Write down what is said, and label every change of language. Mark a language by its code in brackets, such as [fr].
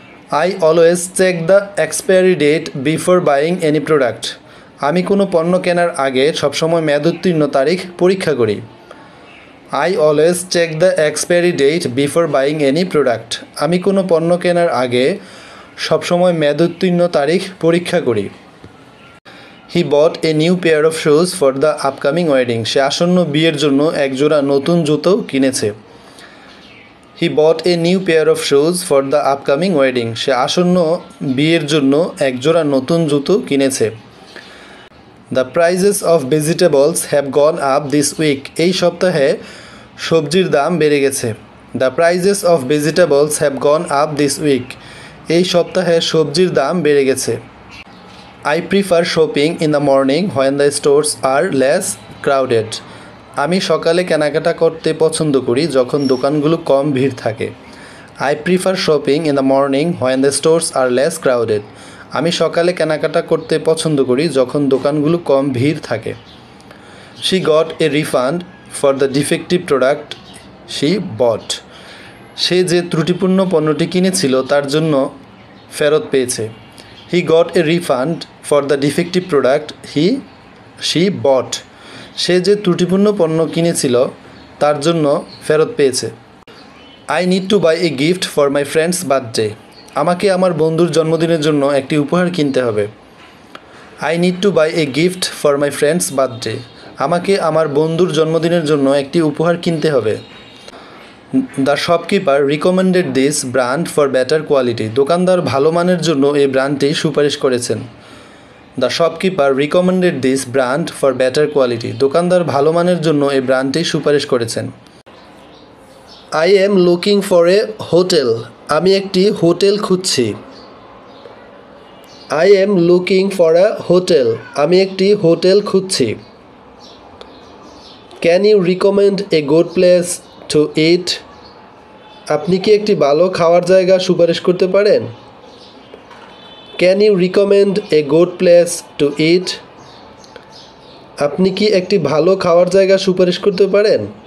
[en] I always check the expiry date before buying any product. [bn] আমি কোনো পণ্য কেনার আগে সবসময় মেয়াদোত্তীর্ণ তারিখ পরীক্ষা করি। [en] I always check the expiry date before buying any product. [bn] আমি কোনো পণ্য কেনার আগে সবসময় মেয়াদোত্তীর্ণ তারিখ পরীক্ষা করি। [en] He bought a new pair of shoes for the upcoming wedding. [bn] সে আসন্ন বিয়ের জন্য একজোড়া নতুন জুতো কিনেছে। [en] He bought a new pair of shoes for the upcoming wedding. [bn] সে আসন্ন বিয়ের জন্য একজোড়া নতুন জুতো কিনেছে। [en] The prices of vegetables have gone up this week. [bn] এই সপ্তাহে সবজির দাম বেড়ে গেছে। [en] The prices of vegetables have gone up this week. [bn] এই সপ্তাহে সবজির দাম বেড়ে গেছে। [en] I prefer shopping in the morning when the stores are less crowded. [bn] আমি সকালে কেনাকাটা করতে পছন্দ করি যখন দোকানগুলো কম ভিড় থাকে। [en] I prefer shopping in the morning when the stores are less crowded. [bn] আমি সকালে কেনাকাটা করতে পছন্দ করি যখন দোকানগুলো কম ভিড় থাকে। [en] She got a refund for the defective product she bought. [bn] সে যে ত্রুটিপূর্ণ পণ্যটি কিনেছিল তার জন্য ফেরত পেয়েছে। [en] He got a refund for the defective product she bought. [bn] সে যে ত্রুটিপূর্ণ পণ্য কিনেছিল তার জন্য ফেরত পেয়েছে। [en] I need to buy a gift for my friend's birthday. [bn] আমাকে আমার বন্ধুর জন্মদিনের জন্য একটি উপহার কিনতে হবে। [en] I need to buy a gift for my friend's birthday. [bn] আমাকে আমার বন্ধুর জন্মদিনের জন্য একটি উপহার কিনতে হবে। [en] The shopkeeper recommended this brand for better quality. [bn] দোকানদার ভালো মানের জন্য এই ব্র্যান্ডটি সুপারিশ করেছেন। [en] The shopkeeper recommended this brand for better quality. [bn] দোকানদার ভালো মানের জন্য এই ব্র্যান্ডটি সুপারিশ করেছেন। [en] I am looking for a hotel. [bn] আমি একটি হোটেল খুঁজছি। [en] I am looking for a hotel. [bn] আমি একটি হোটেল খুঁজছি। [en] Can you recommend a good place to eat? [bn] আপনি কি একটি ভালো খাওয়ার জায়গা সুপারিশ করতে পারেন? [en] Can you recommend a good place to eat? [bn] আপনি কি একটি ভালো খাওয়ার জায়গা সুপারিশ করতে পারেন?